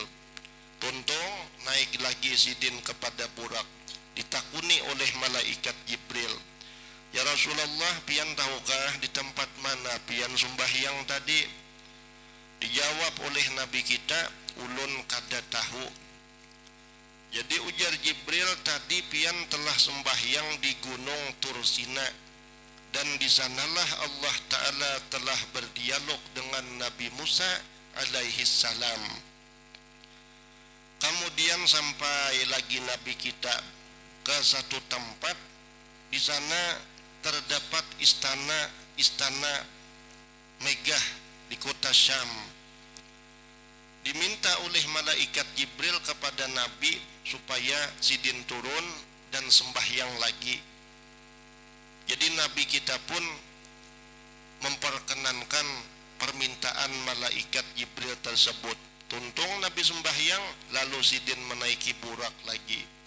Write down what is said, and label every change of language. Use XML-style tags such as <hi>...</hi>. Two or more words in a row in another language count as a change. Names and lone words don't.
<bjn>Tuntung naik lagi sidin kepada burak, ditakuni oleh malaikat Jibril, "Ya Rasulullah, pian tahukah di tempat mana pian sembahyang tadi?"</bjn> <id>Dijawab oleh Nabi kita,</id> <bjn>ulun kada tahu.</bjn> <id>Jadi ujar Jibril, tadi pian telah sembahyang di gunung Tursina, dan di sanalah Allah Ta'ala telah berdialog dengan Nabi Musa</id> <ar>عليه السلام.</ar> <id>Kemudian sampai lagi Nabi kita ke satu tempat, di sana terdapat istana megah di kota Syam. Diminta oleh malaikat Jibril kepada Nabi supaya sidin turun dan sembahyang lagi. Jadi Nabi kita pun memperkenankan permintaan malaikat Jibril tersebut. Tuntung Nabi sembahyang, lalu sidin menaiki burak lagi.</id>